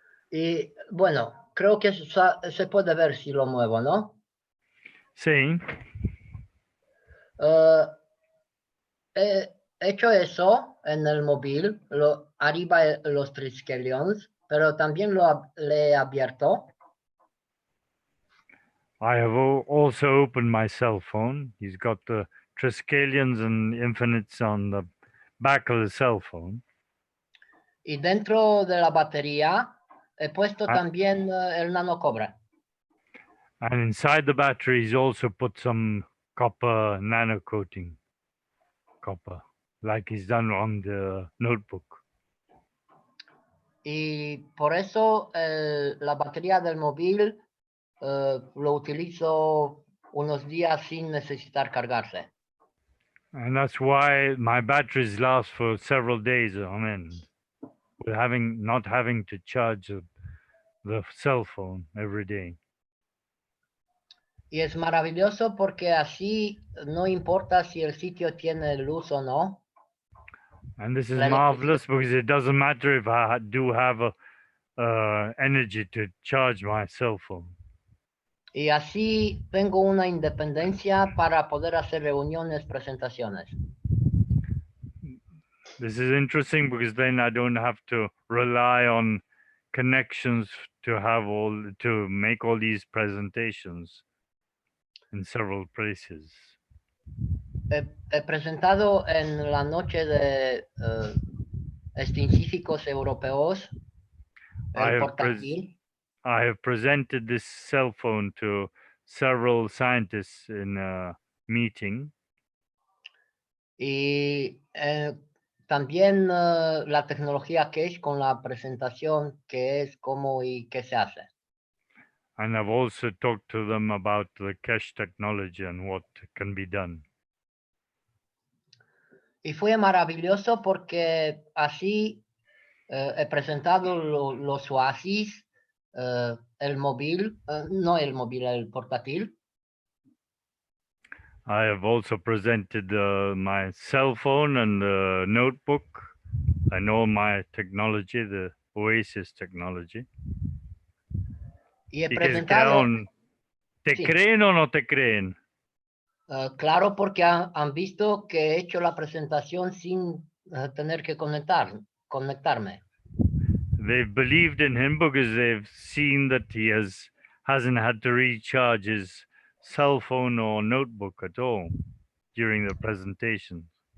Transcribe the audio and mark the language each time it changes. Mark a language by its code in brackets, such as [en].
[es] Y bueno, creo que se puede ver si lo muevo, ¿no? Sí. He hecho eso en el móvil, arriba los triskelions, pero también le he abierto. [en] I have also opened my cell phone. He's got the triskelions and infinites on the back of the cell phone. [es] Y dentro de la batería he puesto también el nanocobre. [en] And inside the battery, he's also put some copper nano coating. Copper, like he's done on the notebook. [es] Y por eso la batería del móvil lo utilizo unos días sin necesitar cargarse. [en] And that's why my batteries last for several days on end, with not having to charge the cell phone every day. [es] Y es maravilloso porque así no importa si el sitio tiene luz o no. [en] And this is marvelous because it doesn't matter if I do have energy to charge my cell phone. [es] Y así tengo una independencia para poder hacer reuniones, presentaciones. [en] This is interesting because then I don't have to rely on connections to make all these presentations in several places. [es] He presentado en la noche de científicos europeos el portátil. [en] I have presented this cell phone to several scientists in a meeting. [es] Y también la tecnología Keshe con la presentación que es cómo y qué se hace. [en] And I've also talked to them about the Keshe technology and what can be done. [es] Y fue maravilloso porque así he presentado los oasis el móvil, no el móvil, el portátil. [en] I have also presented my cell phone and the notebook. I know my technology, the Oasis technology. [es] Y he ¿Y qué presentado, crearon? ¿Te sí. creen o no te creen? Claro, porque han visto que he hecho la presentación sin tener que conectarme. [en] They've believed in him because they've seen that he hasn't had to recharge his cell phone or notebook at all during the presentation.